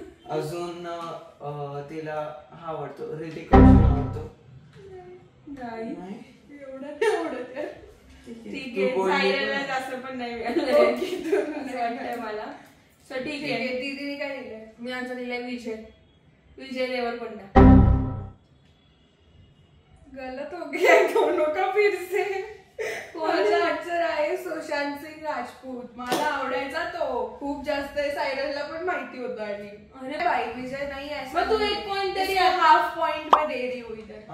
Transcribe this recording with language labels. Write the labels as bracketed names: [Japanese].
[Marathi] अजून तिला हा आवडतो, ऋतिक रोशन आवडतो. नाही एवढं नाही आवडत. ठीक आहे, सायराला जास्त पण नाही वाटतंय मला. सो ठीक आहे, दीदीने काय लिहिलंय? मी आन्सर दिलाय विजय देवरकोंडा. [Hindi] गलत हो गया दोनों का फिर से. [Marathi] माझा आन्सर आहे सुशांत सिंग राजपूत. मला आवडायचा तो खूप जास्त. सायरसला पण माहिती होतं. आणि अरे भाई विजय नाही आहे, मग तू एक पॉइंट तरी [Hindi] हाफ पॉइंट में दे रही हो इधर.